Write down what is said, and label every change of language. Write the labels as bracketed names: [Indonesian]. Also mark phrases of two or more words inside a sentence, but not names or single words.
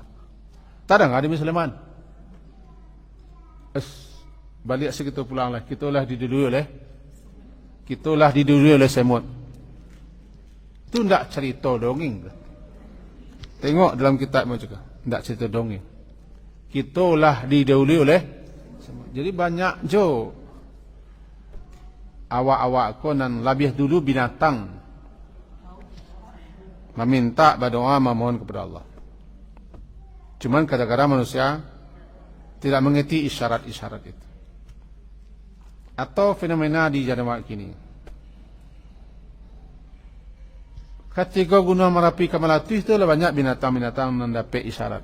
[Indonesian] Tak ada nggak di Sulaiman? Balik segitu pulang lah. Kitalah didului oleh Semut. Itu tidak cerita dongeng. Tengok dalam kitabmu juga. Tidak cerita dongeng. Kitalah didului oleh Semut. [Minangkabau] Jadi banyak jo awak-awak ko nan lebih dulu binatang meminta berdoa memohon kepada Allah. [Indonesian] Cuman kadang-kadang manusia tidak mengerti isyarat-isyarat itu. Atau fenomena di zaman kini. Ketika Gunung Merapi ke Melati itu banyak binatang-binatang mendapat isyarat.